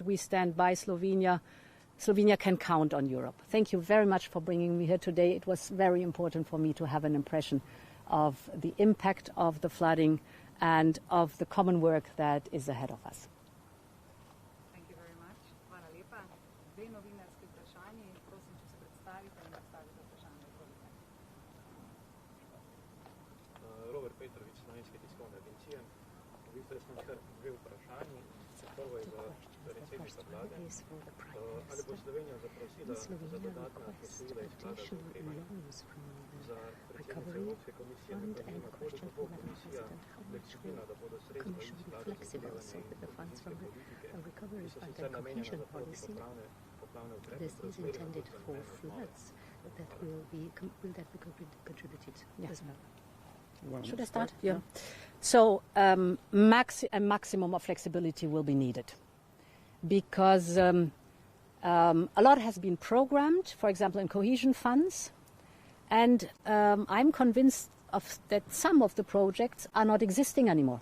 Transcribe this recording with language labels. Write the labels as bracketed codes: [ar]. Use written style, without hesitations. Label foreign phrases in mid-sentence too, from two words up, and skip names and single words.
[en] We stand by Slovenia. Slovenia can count on Europe. Thank you very much for bringing me here today. It was very important for me to have an impression of the impact of the flooding and of the common work that is ahead of us. Thank you very much. [sl] Hvala lepa. Dve novinarski vprašanji. Prosim, če se predstavite in postavite vprašanje. Robert Petrovič, Slovenske tiskovne agencije. V bistvu smo kar dve vprašanji. Prvo je za predsednika vlade. Ali bo Slovenija zaprosila za dodatna posojila iz sklada za okrevanje? Za predsednico Evropske komisije me zanima, koliko bo komisija fleksibilna, da bodo sredstva iz sklada za okrevanje in politike, ki so sicer namenjena za poplavne ukrepe, preusmerjene [en] Should I start? Yeah. So a maximum of flexibility will be needed because a lot has been programmed, for example, in cohesion funds, and I'm convinced that some of the projects are not existing anymore.